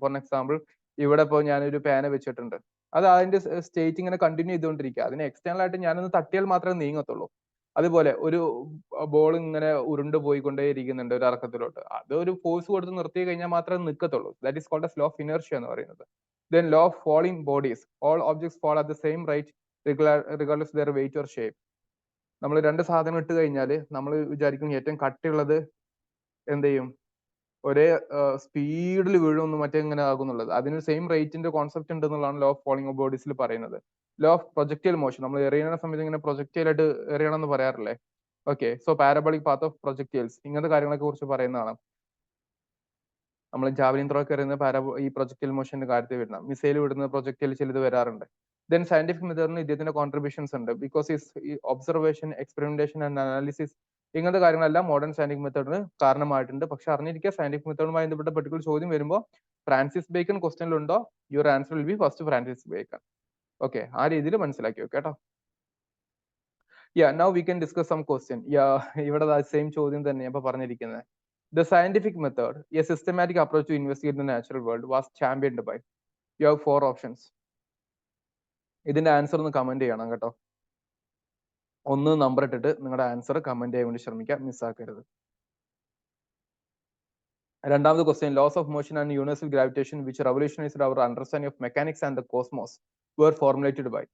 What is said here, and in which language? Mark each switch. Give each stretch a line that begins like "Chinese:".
Malayalam: For example, ഇവിടെ ഇപ്പോൾ ഞാനൊരു പേന വെച്ചിട്ടുണ്ട്, അത് അതിന്റെ സ്റ്റേറ്റ് ഇങ്ങനെ കണ്ടിന്യൂ ചെയ്തുകൊണ്ടിരിക്കുക. അതിനെ എക്സ്റ്റേണൽ ആയിട്ട് ഞാനൊന്ന് തട്ടിയാൽ മാത്രമേ നീങ്ങത്തുള്ളൂ. അതുപോലെ ഒരു ബോൾ ഇങ്ങനെ ഉരുണ്ട് പോയിക്കൊണ്ടേയിരിക്കുന്നുണ്ട് ഒരു ഇറക്കത്തിലോട്ട്. അത് ഒരു ഫോഴ്സ് കൊടുത്ത് നിർത്തി കഴിഞ്ഞാൽ മാത്രമേ നിൽക്കത്തുള്ളൂ.
English: that is called as law of inertia
Malayalam: എന്ന് പറയുന്നത്.
English: Then law of falling bodies. All objects fall at the same rate regardless of their weight or shape.
Malayalam: നമ്മൾ രണ്ട് സാധനം ഇട്ട് കഴിഞ്ഞാൽ നമ്മൾ വിചാരിക്കും ഏറ്റവും കട്ടിയുള്ളത് എന്ത് ചെയ്യും, ഒരേ സ്പീഡിൽ വീഴുമെന്ന് മറ്റേ ഇങ്ങനെ ആകുന്നുള്ളത്. അതിന് സെയിം റേറ്റിന്റെ കോൺസെപ്റ്റ് ഉണ്ട് എന്നുള്ളതാണ് ലോ ഓഫ് ഫോളിംഗ് ഓഫ് ബോഡീസിൽ പറയുന്നത്. ലോ ഓഫ് പ്രൊജക്ടൈൽ മോഷൻ, നമ്മൾ എറിയുന്ന സമയത്ത് ഇങ്ങനെ പ്രൊജക്ടൈൽ ആയിട്ട് എറിയണം എന്ന് പറയാറില്ലേ? Okay,
English: so parabolic path of projectiles,
Malayalam: ഇങ്ങനത്തെ കാര്യങ്ങളെ കുറിച്ച് പറയുന്നതാണ്. നമ്മൾ ജാവലിൻ ത്രോ ഒക്കെ എറിയുന്ന ഈ പ്രൊജക്ടൈൽ മോഷന്റെ കാര്യത്തിൽ വരുന്ന, മിസൈൽ വിടുന്ന പ്രൊജക്ടൈൽ ചിലത് വരാറുണ്ട്. ദെൻ സയന്റിഫിക് മെത്തേഡിന് ഇദ്ദേഹത്തിന്റെ കോൺട്രിബ്യൂഷൻസ് ഉണ്ട്. ബിക്കോസ് ഈ ഒബ്സർവേഷൻ, എക്സ്പെരിമെന്റേഷൻ ആൻഡ് അനാലിസിസ് ഇങ്ങനത്തെ കാര്യങ്ങളെല്ലാം മോഡേൺ സയന്റിഫിക് മെത്തേഡിന് കാരണമായിട്ടുണ്ട്. പക്ഷെ അറിഞ്ഞിരിക്കുക, സയന്റിഫിക് മെത്തേഡുമായി ബന്ധപ്പെട്ട പെർട്ടിക്കുലർ ചോദ്യം വരുമ്പോൾ Francis bacon ക്വസ്റ്റ്യനിലുണ്ടോ,
English: your answer will be first
Malayalam: Francis bacon. Okay, ആ രീതിയിൽ മനസ്സിലാക്കി വെക്കാം കേട്ടോ.
English: Now we can discuss some question.
Malayalam: ഇവിടെ സെയിം ചോദ്യം തന്നെയാണ് ഇപ്പൊ പറഞ്ഞിരിക്കുന്നത്.
English: The scientific method, a systematic approach to investigate the natural world, was championed by. You have 4 options.
Malayalam: ഇതിന്റെ ആൻസർ ഒന്ന് കമന്റ് ചെയ്യണം കേട്ടോ. ഒന്ന് നമ്പർ ഇട്ടിട്ട് നിങ്ങളുടെ ആൻസർ കമന്റ് ചെയ്യാൻ വേണ്ടി ശ്രമിക്കാം, മിസ്സാക്കരുത്.
English: രണ്ടാമത് question, laws of motion and universal gravitation which revolutionised our understanding of mechanics and the cosmos were formulated by.